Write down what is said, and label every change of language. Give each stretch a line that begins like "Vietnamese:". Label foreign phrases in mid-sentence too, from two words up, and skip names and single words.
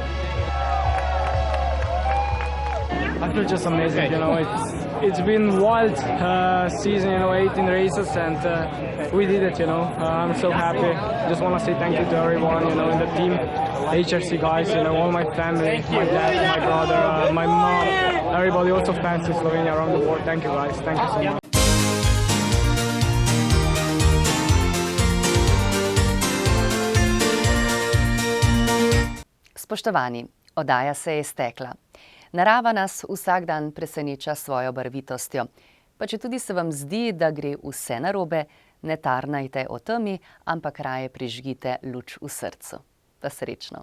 English: I feel just amazing, you know, it's been wild season, you know, 18 races, and we did it, you know. I'm so happy. Just want to say thank you to everyone, you know, in the team, HRC guys, you know, all my family, my dad, my brother, my mom, everybody, also fans in Slovenia around the world. Thank you guys, thank you so much.
Slovenian: Spoštovani, oddaja se je iztekla. Narava nas vsak dan preseneča s svojo barvitostjo. Pa četudi se vam zdi, da gre vse narobe, ne tarnajte o temi, ampak raje prižgite luč v srcu.